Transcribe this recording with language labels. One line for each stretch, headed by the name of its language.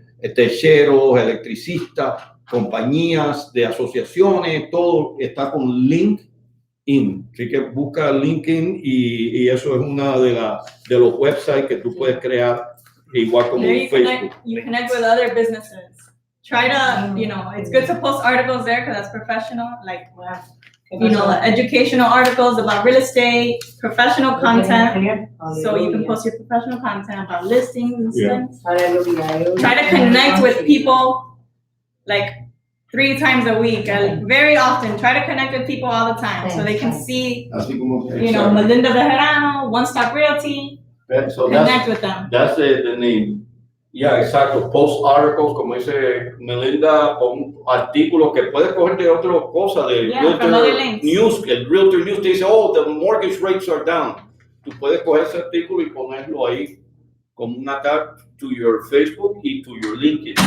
Spanish: techeros, electricistas, compañías de asociaciones, todo está con LinkedIn. Así que busca LinkedIn y eso es una de los websites que tú puedes crear, igual como
English: There
Spanish: Facebook.
English: you connect with other businesses. Try to, it's good to post articles there because that's professional, like, educational articles about real estate, professional content. So you can post your professional content about listings and things. Try to connect with people like 3 times a week, very often. Try to connect with people all the time so they can see,
Spanish: Así como,
English: Melinda Bejarano, One Stop Realty, So connect with them. That's the name. Yeah, exacto. Post articles,
Spanish: como dice Melinda, con artículos que puedes coger de otras cosas, de
English: from other Realtor links. News.
Spanish: El Realtor News te dice, oh,
English: the mortgage rates are down.
Spanish: Tú puedes coger ese artículo y ponerlo ahí como una
English: tag to your Facebook
Spanish: y
English: to your LinkedIn.